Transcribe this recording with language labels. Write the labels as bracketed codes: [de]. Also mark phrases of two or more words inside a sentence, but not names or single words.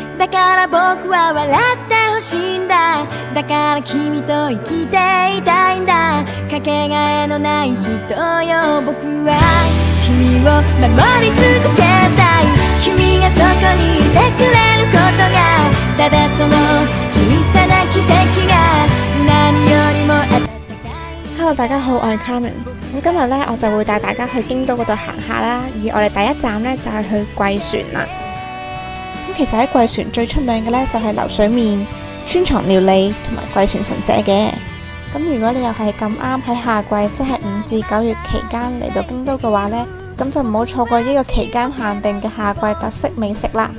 [ja] から僕は笑ってほしいんだだから君と生きていたいんだかけがえのない人よ僕は君を守り続けたい君がそこにいてくれることがただその小さな奇跡が何よりも温かい [en] Hello， [yue] 大家好，我係 Carmen。咁今日呢，我就會帶大家去京都嗰度行下啦。而我哋第一站呢，就係去貴船啦。咁其實喺貴船最出名嘅呢，就係流水麵、川床料理同埋貴船神社嘅。咁如果你又係咁啱喺夏季，即係5至9月期間嚟到京都嘅話呢，咁就唔好錯過呢個期間限定嘅夏季特色美食啦。